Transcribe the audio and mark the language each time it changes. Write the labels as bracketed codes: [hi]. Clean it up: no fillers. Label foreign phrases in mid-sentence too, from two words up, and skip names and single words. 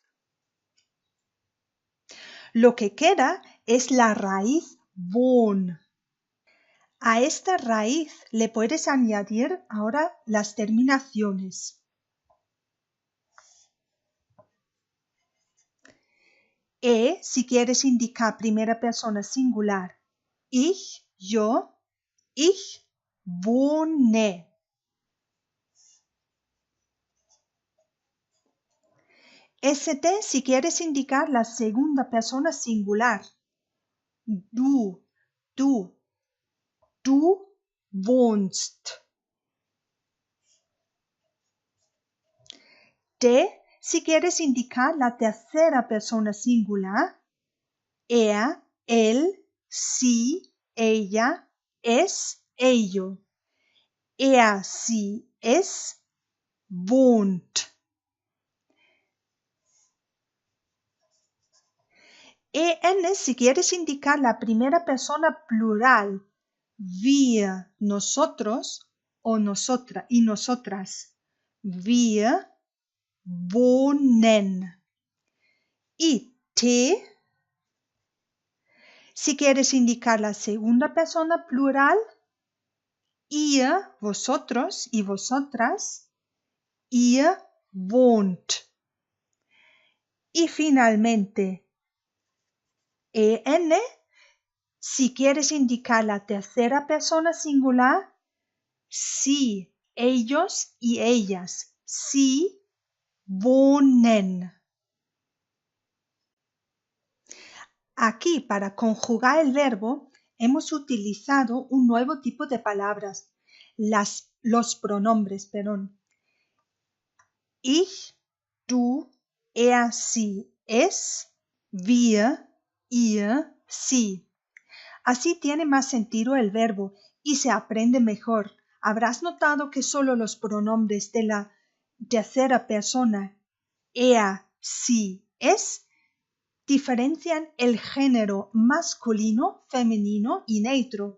[es] Lo que queda es la raíz wohn. A esta raíz le puedes añadir ahora las terminaciones. Si quieres indicar primera persona singular. [de] Ich, yo, ich wohne. [es] Si quieres indicar la segunda persona singular. [de] Du, du, du wohnst. [es] Si quieres indicar la tercera persona singular. [de] Er, él, sie, ella, es, ello. Er, sie, es wohnt. [es] Si quieres indicar la primera persona plural. Wir, nosotros o nosotras y nosotras. [de] Wir wohnen. [es] Y si quieres indicar la segunda persona plural. Ihr, vosotros y vosotras. [de] Ihr wohnt. [es] Y finalmente, si quieres indicar la tercera persona singular, sie, ellos y ellas, [de] sie wohnen. [es] Aquí, para conjugar el verbo, hemos utilizado un nuevo tipo de palabras, los pronombres, [de] Ich, du, sie, es, wir, ihr, sie. [es] Así tiene más sentido el verbo y se aprende mejor. Habrás notado que solo los pronombres de la tercera persona, [de] sie, es, [es] diferencian el género masculino, femenino y neutro.